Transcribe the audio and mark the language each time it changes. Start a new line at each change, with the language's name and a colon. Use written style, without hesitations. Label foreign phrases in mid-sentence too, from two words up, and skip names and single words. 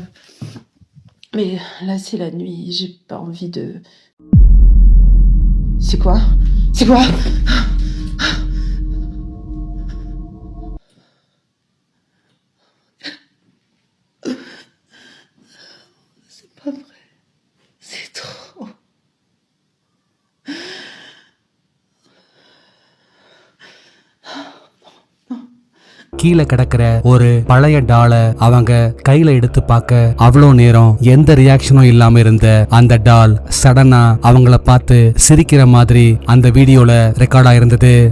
French: Mais là, c'est la nuit. J'ai pas envie de... C'est quoi? C'est quoi? C'est pas vrai. C'est trop...
Tamil: கீழே கிடக்கிற ஒரு பழைய டால அவங்க கையில எடுத்து பார்க்க அவ்வளோ நேரம் எந்த ரியாக்ஷனும் இல்லாம இருந்த அந்த டால் சடனா அவங்கள பார்த்து சிரிக்கிற மாதிரி அந்த வீடியோல ரெக்கார்ட் ஆயிருந்தது.